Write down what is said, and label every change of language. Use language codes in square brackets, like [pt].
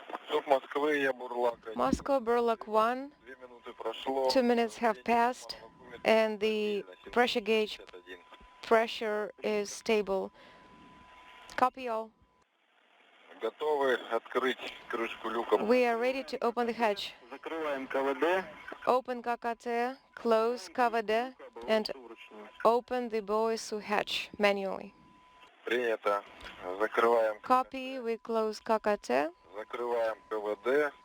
[ru] Тут Москвы, я Бурлак 1. [en] Moscow Burlac 1, [ru] 2 минуты прошло. [en] 2 minutes have passed and the pressure gauge pressure is stable. Copy all. [ru] Готовы открыть крышку люка. [en] We are ready to open the hatch. [ru] Закрываем КВД. [en] Open KKT, close KVD, and open the Boisu hatch manually. [ru] Принято. Закрываем. [en] Copy, we close KKT, [ru] Закрываем КВД.